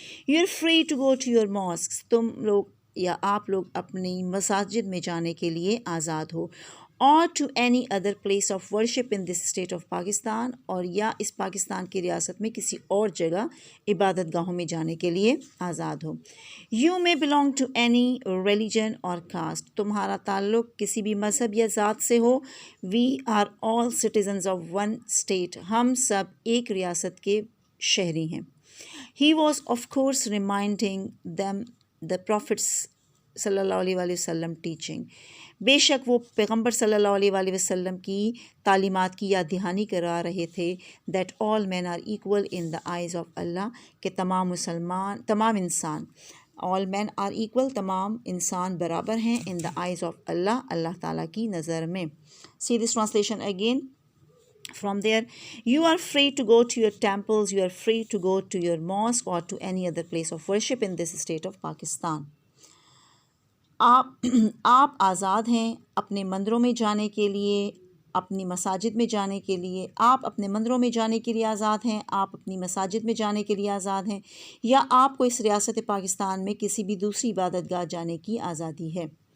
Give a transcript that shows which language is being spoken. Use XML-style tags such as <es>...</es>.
<en>you are free to go to your mosques,</en> <ur>تم لوگ یا آپ لوگ اپنی مساجد میں جانے کے لیے آزاد ہو، اور</ur> <en>to any other place of worship in this state of Pakistan,</en> <ur>اور یا اس پاکستان کی ریاست میں کسی اور جگہ عبادت گاہوں میں جانے کے لیے آزاد ہو،</ur> <en>you may belong to any religion or caste,</en> <ur>تمہارا تعلق کسی بھی مذہب یا ذات سے ہو،</ur> <en>we are all citizens of one state,</en> <ur>ہم سب ایک ریاست کے شہری ہیں.</ur> <en>He was of course reminding them the Prophet's صلی اللہ علیہ وآلہ وسلم teaching.</en> <ur>بے شک وہ پیغمبر صلی اللہ علیہ وآلہ وسلم کی تعلیمات کی یاد دہانی کرا رہے تھے</ur> <en>that all men are equal in the eyes of Allah،</en> <ur>کہ تمام انسان</ur> <en>all men are equal،</en> <ur>تمام انسان برابر ہیں</ur> <en>in the eyes of Allah،</en> <ur>اللہ تعالیٰ کی نظر میں.</ur> <en>See this translation again. From there, you are free to go to your temples, you are free to go to your mosque or to any other place of worship in this state of Pakistan.</en> <ur>آپ آزاد ہیں اپنے مندروں میں جانے کے لیے، اپنی مساجد میں جانے کے لیے، آپ اپنے مندروں میں جانے کے لیے آزاد ہیں، آپ اپنی مساجد میں جانے کے لیے آزاد ہیں، یا آپ کو اس ریاست پاکستان میں کسی بھی دوسری عبادت گاہ جانے کی آزادی ہے.</ur>